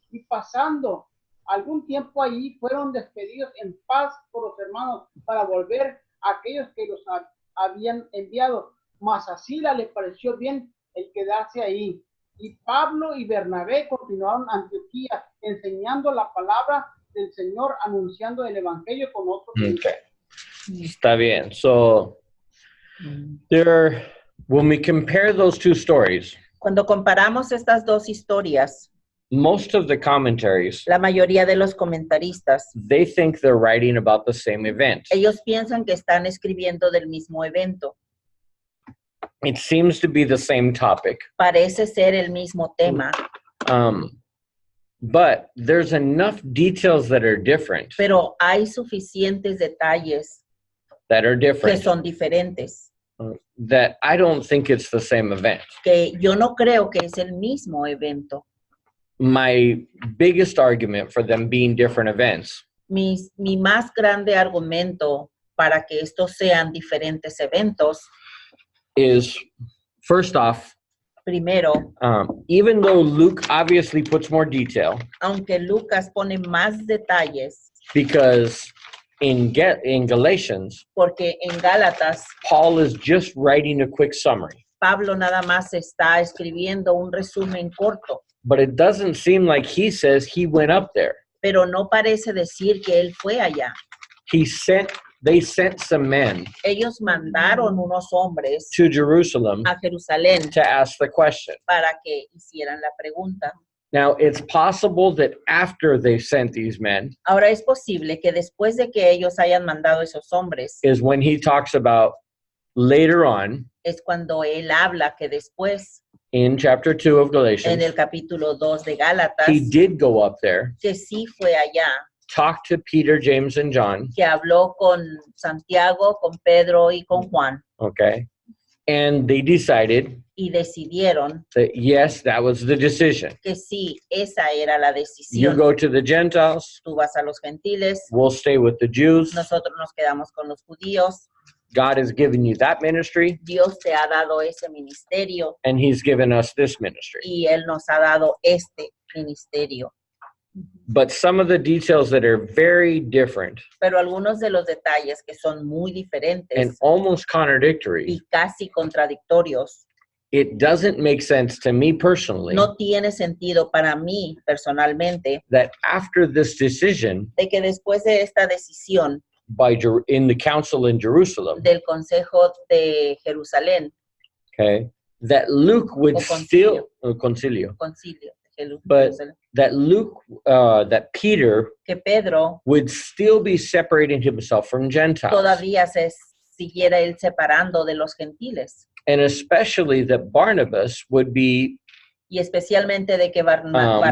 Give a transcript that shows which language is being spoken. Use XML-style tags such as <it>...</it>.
<es>Y pasando algún tiempo allí, fueron despedidos en paz por los hermanos para volver a aquellos que los habían enviado. Mas a Silas le pareció bien el quedarse ahí. Y Pablo y Bernabé continuaron a Antioquía, enseñando la palabra del Señor anunciando el evangelio con otros. Okay. Está bien.</es> <en>So, when we compare those two stories,</en> <es>cuando comparamos estas dos historias,</es> <en>most of the commentaries,</en> <es>la mayoría de los comentaristas,</es> <en>they think they're writing about the same event.</en> <es>ellos piensan que están escribiendo del mismo evento.</es> <en>It seems to be the same topic.</en> <es>Parece ser el mismo tema.</es> <en>But there's enough details that are different.</en> <es>Pero hay suficientes detalles</es> <en>that are different.</en> <es>Que son diferentes.</es> <en>That I don't think it's the same event.</en> <es>Que yo no creo que es el mismo evento.</es> <en>My biggest argument for them being different events.</en> <es>Mi más grande argumento para que estos sean diferentes eventos</es> <en>is, first off,</en> <es>primero,</es> <en>even though Luke obviously puts more detail,</en> <es>aunque Lucas pone más detalles,</es> <en>because in Galatians,</en> <es>porque en Gálatas,</es> <en>Paul is just writing a quick summary.</en> <es>Pablo nada más está escribiendo un resumen corto.</es> <en>But it doesn't seem like he says he went up there.</en> <es>Pero no parece decir que él fue allá.</es> <en>They sent some men.</en> <es>Ellos mandaron unos hombres</es> <en>to Jerusalem</en> <es>a Jerusalén</es> <en>to ask the question.</en> <es>Para que hicieran la pregunta.</es> <en>Now, it's possible that after they sent these men,</en> <es>ahora es posible que después de que ellos hayan mandado esos hombres,</es> <en>is when he talks about later on,</en> <es>es cuando él habla que después,</es> <en>in chapter 2 of Galatians,</en> <es>en el capítulo 2 de Gálatas,</es> <en>he did go up there,</en> <es>que sí fue allá,</es> <en>talk to Peter, James, and John,</en> <es>que habló con Santiago, con Pedro y con Juan.</es> <en>Okay. And they decided</en> <es>y decidieron</es> <en>that yes, that was the decision.</en> <es>Que sí, esa era la decisión.</es> <en>You go to the Gentiles.</en> <es>Tú vas a los gentiles.</es> <en>We'll stay with the Jews.</en> <es>Nosotros nos quedamos con los judíos.</es> <en>God has given you that ministry.</en> <es>Dios te ha dado ese ministerio.</es> <en>And he's given us this ministry.</en> <es>Y él nos ha dado este ministerio.</es> <en>But some of the details that are very different.</en> <es>Pero algunos de los detalles que son muy diferentes.</es> <en>And almost contradictory.</en> <es>Y casi contradictorios.</es> <en>It doesn't make sense to me personally.</en> <es>No tiene sentido para mí personalmente.</es> <en>That after this decision.</en> <es>De que después de esta decisión.</es> <en>In the council in Jerusalem.</en> <es>Del consejo de Jerusalén.</es> <en>Okay. That Luke would</en> <es>concilio. Concilio. Concilio.</es> <en>But that that Peter</en> <es>que Pedro</es> <en>would still be separating himself from Gentiles.</en> <es>Todavía se siguiera él separando de los gentiles.</es> <en>And especially that Barnabas would be</en> <es>y especialmente de que Barnabé</es>